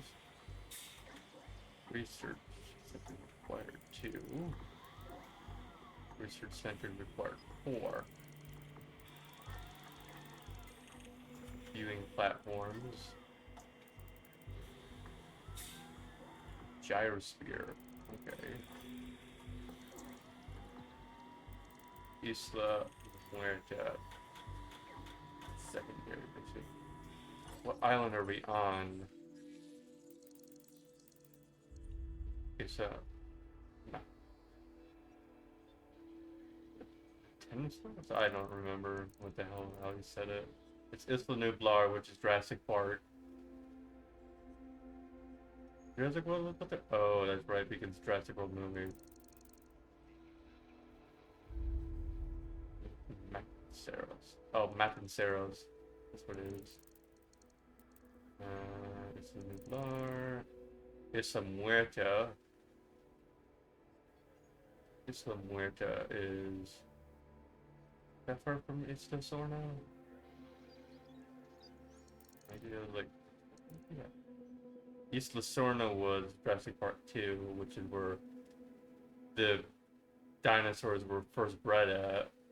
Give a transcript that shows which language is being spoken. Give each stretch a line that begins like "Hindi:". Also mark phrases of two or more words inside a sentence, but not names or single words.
English: Research center required 2. Research center required 4. Viewing platforms. gyrosphere. Okay. Isla Muerta. Secondary mission. What island are we on? It's no. Tennis? I don't remember what the hell how he said it. It's Isla Nublar, which is Jurassic Park. Jurassic World? Oh, that's right, because it's Jurassic World movie. Matanceros. Oh, Matanceros. That's what it is. Isla Nublar. Isla Muerta. Isla Muerta is that far from Isla Sorna? Maybe it was like, yeah. Isla Sorna was Jurassic Park 2, which is where the dinosaurs were first bred at.